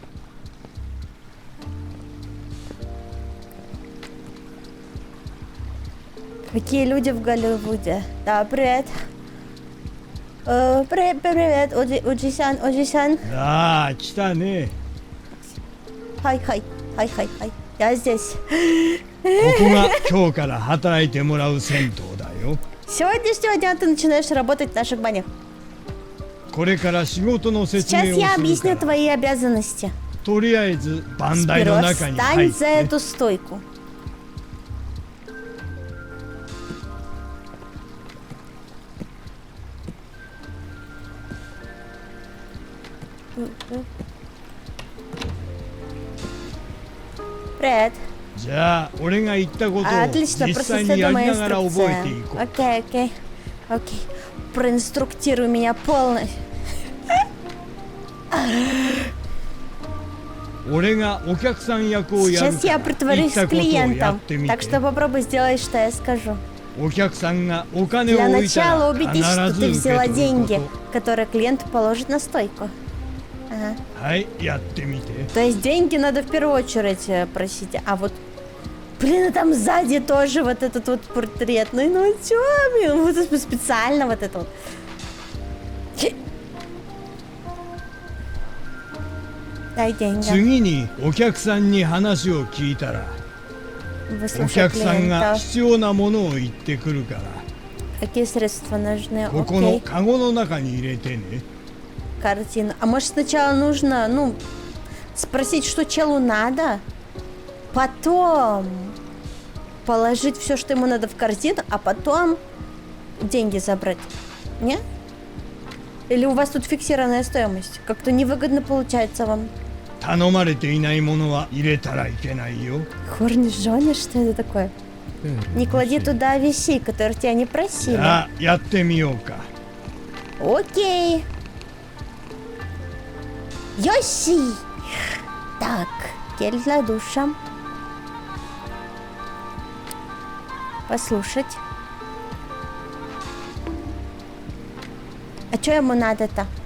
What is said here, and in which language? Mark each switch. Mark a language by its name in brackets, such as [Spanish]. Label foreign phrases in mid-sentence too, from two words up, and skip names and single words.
[Russian] Какие люди в Голливуде? Да, привет. Привет, Оджи-сан. А, [Japanese] 来たね。 [Russian] Хай. Я здесь. [Japanese] ここが今日から働いてもらう銭湯だよ。 [Russian] Сегодняшнего дня ты начинаешь работать в наших банях. [Japanese] これから仕事の説明 [Russian] Сейчас [Japanese] を [Russian] я [Japanese] する [Russian] объясню [Japanese] から、 [Russian] твои обязанности. [Japanese] とりあえず番台の [Russian] Сперва [Japanese] 中に入 [Russian] встань [Japanese] っ [Russian] за [Japanese] て。 [Russian] эту стойку. Привет. [Japanese] じゃあ俺が言ったことを [Russian] Отлично, [Japanese] 実 [Russian] просто [Japanese] 際に [Russian] следуй [Japanese] やり [Russian] моей [Japanese] ながら覚えてい [Russian] инструкции. [Japanese] こう。 [Russian] Окей. Проинструктируй меня полностью. [Japanese] 俺がお客さん役をやる [Russian] Сейчас [Japanese] か [Russian] я [Japanese] ら言っ [Russian] притворюсь [Japanese] たことをや [Russian] клиентом. [Japanese] ってみ [Russian] Так [Japanese] て。 [Russian] что попробуй сделать, что я скажу. [Japanese] お客さんがお金を [Russian] Для [Japanese] 置いた [Russian] начала [Japanese] ら [Russian] убедись, что [Japanese] 必ず [Russian] ты [Japanese] 受け [Russian] взяла [Japanese] 取るこ [Russian] деньги, [Japanese] と。 [Russian] которые клиент положит на стойку. Ага. [Japanese] はいやってみて。 [Russian] То есть деньги надо в первую очередь просить, а вот... Блин, и там сзади тоже вот этот вот портретный, ну чё, блин, вот это специально вот это вот. Дай деньги. [Japanese] 次にお客さんに話を聞いたら、 お [Russian] Выслушай [Japanese] 客さんが [Russian] клиента. [Japanese] 必要なものを言ってくるから、 [Russian] Какие средства нужны? [Japanese] ここの [Russian] Окей. [Japanese] カゴの中に入れてね。 [Russian] Картину. А может сначала нужно, ну, спросить, что челу надо, потом положить все, что ему надо в корзину, а потом деньги забрать? Не? Или у вас тут фиксированная стоимость? Как-то невыгодно получается вам. [Japanese] 頼まれていないものは入れたらいけないよ。 [Russian] Корнишоны, что это такое? Не клади туда вещей, которых тебя не [Japanese] じ [Russian] просили. [Japanese] ゃあやってみようか。 [Russian] Окей. Йоси! Так, гель для душа. Послушать. А что ему надо-то?